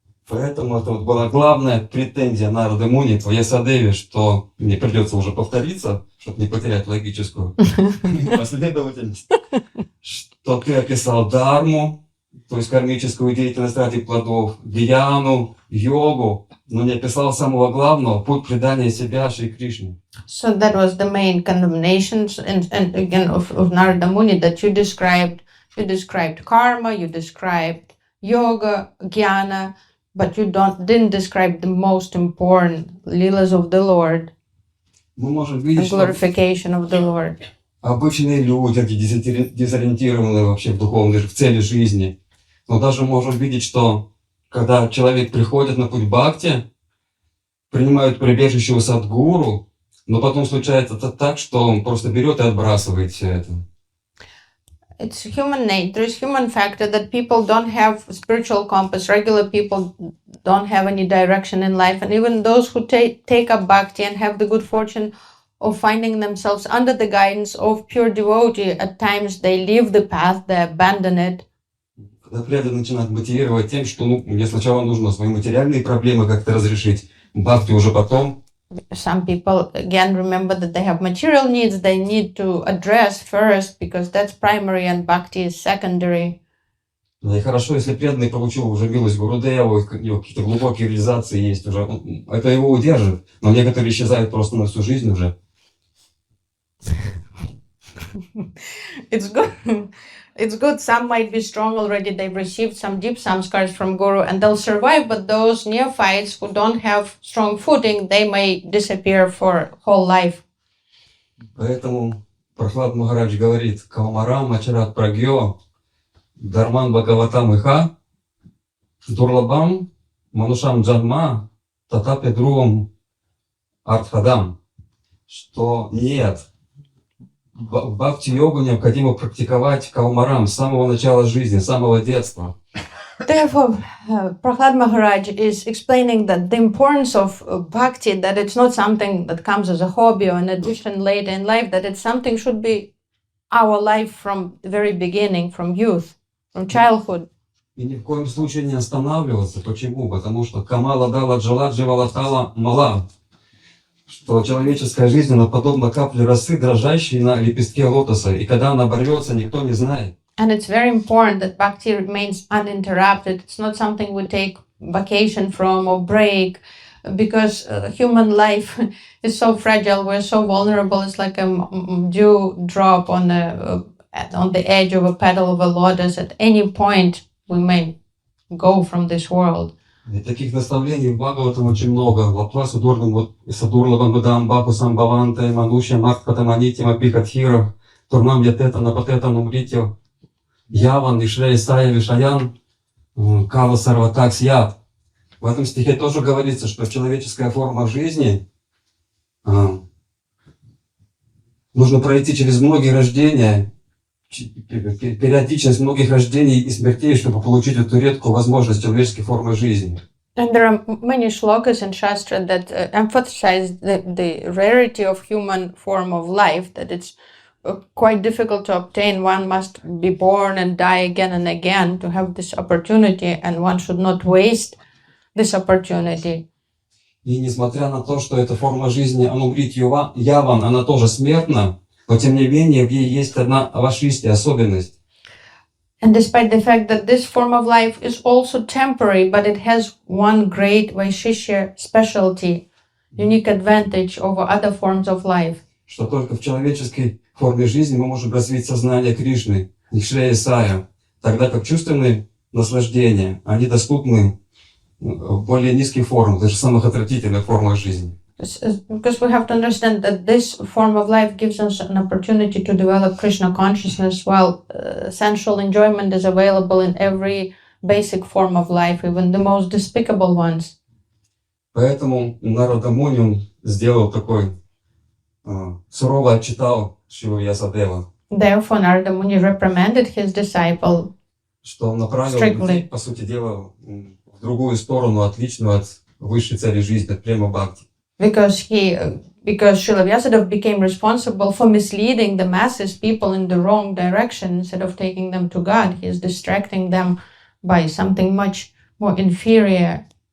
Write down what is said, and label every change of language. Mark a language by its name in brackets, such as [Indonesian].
[Russian] поэтому это вот была главная претензия Нарады Муни к Vyāsadevе, что мне придется уже повториться, чтобы не потерять логическую последовательность, что ты описал дхарму, то есть кармическую деятельность ради плодов, гьяну, йогу, но не описал самого главного, путь предания себя Шри Кришне. [English] So that was the main condemnation, and again of Narada Muni, that you described karma, you described yoga, jnana, but you didn't describe the most important leelas of the Lord [Russian] Мы можем [English] and [Russian] видеть, что [English] glorification of the Lord. [Russian] обычные люди, дезориентированные вообще в духовной, в цели жизни. Но даже можем видеть, что когда человек приходит на путь бхакти, принимают прибежище у садгуру, но потом случается это так, что он просто берет и отбрасывает все это. [English] It's human nature, it's human factor that people don't have spiritual compass. Regular people don't have any direction in life. And even those who take up bhakti and have the good fortune of finding themselves under the guidance of pure devotee, at times they leave the path, they abandon it. [Russian] Когда преданный начинает мотивировать тем, что мне сначала нужно свои материальные проблемы как-то разрешить, бхакти уже потом. [English] Some people again remember that they have material needs they need to address first because that's primary and bhakti is secondary. [Russian] И хорошо, если преданный получил уже милость Гурудева, у него какие-то глубокие реализации есть уже, это его удержит, но некоторые исчезают просто на всю жизнь уже. [English] It's good. Some might be strong already. They've received some deep samskars from Guru and they'll survive. But those neophytes who don't have strong footing, they may disappear for whole life. [Russian] Поэтому Прохлад Махарадж говорит: [Sanskrit] Калмарам Ачарат Прагьо Дарман Бхагаватам Иха Дурлабам Манушам Джанма Татапе Друвам Артхадам. [Russian] Что нет, бхакти-йогу необходимо практиковать калмарам с самого начала жизни, с самого детства. [English] Therefore, Prahlad Maharaj is explaining that the importance of bhakti, that it's not something that comes as a hobby or an addition later in life, that it's something should be our life from the very beginning, from youth, from childhood. [Russian] И ни в коем случае не останавливаться. Почему? Потому что [Sanskrit] камала дала джала дживалатала мала. [Russian] Что человеческая жизнь, она подобна капле росы, дрожащей на лепестке лотоса. И когда она оборвется, никто не знает. [English] And it's very important that bhakti remains uninterrupted. It's not something we take vacation from or break, because human life is so fragile. We're so vulnerable. It's like a dew drop on the edge of a petal of a lotus. At any point, we may go from this world. [Russian] И таких наставлений в Бхагаватам очень много. [Sanskrit] Лапвасу Дургам Садурлавам Бадам Баку Самбаванте Манушя Махпатаманити Мапихатхира Турнам Ятета Напатета Нумритьо Яван Ишрей Сая Вишаян Кава Сарватакс Яд. [Russian] В этом стихе тоже говорится, что человеческая форма жизни нужно пройти через многие рождения, периодичность многих рождений и смертей, чтобы получить эту редкую возможность человеческой формы жизни. [English] And there are many shlokas in Shastra that emphasize the rarity of human form of life, that it's quite difficult to obtain. One must be born and die again and again to have this opportunity, and one should not waste this opportunity. [Russian] И несмотря на то, что эта форма жизни Анумрит Яван, она тоже смертна, но тем не менее в ней есть одна вашистая особенность. [English] And despite the fact that this form of life is also temporary, but it has one great Vaishishya specialty, unique advantage over other forms of life. [Russian] Что только в человеческой форме жизни мы можем развить сознание Кришны, Нишрея Сая, тогда как чувственные наслаждения, они доступны в более низких формах, даже в самых отвратительных формах жизни. [English] Because we have to understand that this form of life gives us an opportunity to develop Krishna consciousness, while sensual enjoyment is available in every basic form of life, even the most despicable ones. [Russian] Поэтому Нарада Муни сделал такой сурово отчитал Шриву Vyāsa-дева. [English] Therefore, Narada Muni reprimanded his disciple [Russian] Что он направил людей, по сути дела, в другую сторону, отличную от высшей цели жизни, от према бхакти. [English] because Srila Vyāsadeva became responsible for misleading the masses, people in the wrong direction instead of taking them to God. He is distracting them by something much more inferior.